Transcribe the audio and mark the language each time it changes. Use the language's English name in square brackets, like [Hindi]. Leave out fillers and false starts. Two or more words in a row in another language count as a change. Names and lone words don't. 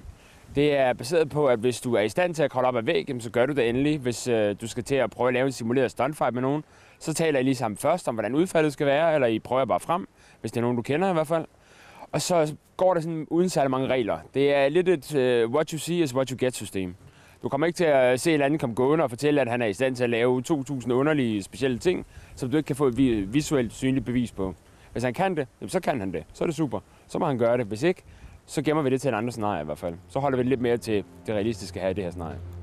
[Danish] Det er baseret på, at hvis du er i stand til at kravle op ad væggen, så gør du det endelig. Hvis du skal til at prøve at lave en simuleret stuntfight med nogen, så taler I lige sammen først om, hvordan udfaldet skal være, eller I prøver bare frem, hvis det er nogen, du kender i hvert fald. Og så går det sådan uden særlig mange regler. Det er lidt et [English] what you see is what you get [Danish] system. Du kommer ikke til at se et eller andet komme gående og fortælle, at han er i stand til at lave 2.000 underlige specielle ting, som du ikke kan få et visuelt synligt bevis på. Hvis han kan det, så kan han det. Så er det super. Så må han gøre det. Hvis ikke, så gemmer vi det til en anden scenarie i hvert fald. Så holder vi det lidt mere til det realistiske her i det her scenarie.